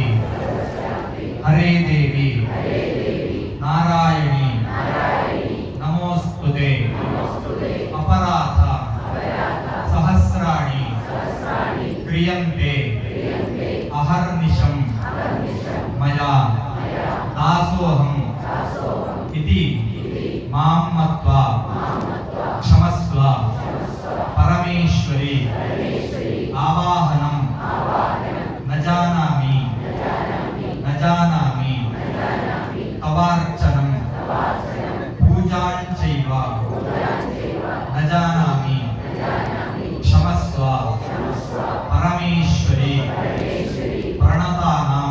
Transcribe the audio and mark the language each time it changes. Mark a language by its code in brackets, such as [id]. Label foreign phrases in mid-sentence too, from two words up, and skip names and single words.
[sa] ഹരേ ദേവി നാരായണി നമോസ്തുതേ അപരാധ സഹസ്രാണി ക്രിയന്തെ അഹർനിശം മയാ దాసోహం ఇది మాం మత్వా క్షమస్వ పరమేశ్వరి ఆవాహనం న జానామి తవార్చనం పూజాంచైవ న జానామి క్షమస్వ పరమేశ్వరి ప్రణతానాం